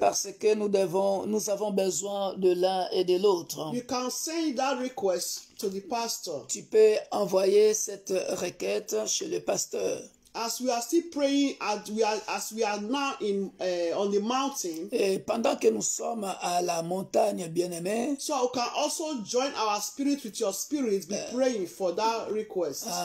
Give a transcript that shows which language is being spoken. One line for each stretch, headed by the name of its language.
French: Parce que nous avons besoin de l'un et de l'autre.
English: You can send that request to the pastor.
French: Tu peux envoyer cette requête chez le pasteur.
English: As we are still praying, as we are now on the mountain.
French: Et pendant que nous sommes à la montagne, bien-aimé,
English: So you can also join our spirit with your spirit, be praying for that request.